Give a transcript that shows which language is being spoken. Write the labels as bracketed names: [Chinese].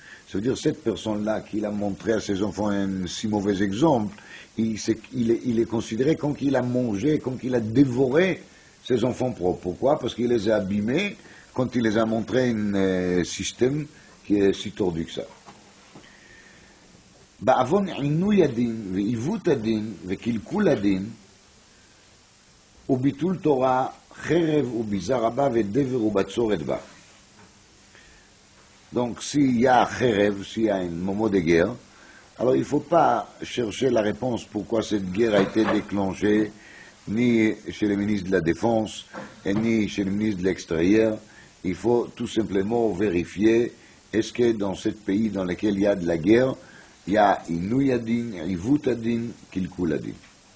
[French] Ça veut dire cette personne-là qui a montré à ses enfants un si mauvais exemple, il est considéré comme qu'il a mangé, comme qu'il a dévoré ses enfants propres. Pourquoi? Parce qu'il les a abîmés quand il les a montré un système qui est si tordu que ça. [Hebrew] בעוון עינוי הדין ועיוות הדין וקלקול הדין וביטול תורה חרב וביזה רבה ודבר ובצורת בה. [French] Donc s'il y a חרב, s'il y a un moment de guerre, alors il ne faut pas chercher la réponse pourquoi cette guerre a été déclenchée ni chez le ministre de la Défense et ni chez le ministre de l'Extérieur. Il faut tout simplement vérifier est-ce que dans ce pays dans lequel il y a de la guerre, il y a [Hebrew] Inouï Adin, Ivout Adin, Kilkul Adin.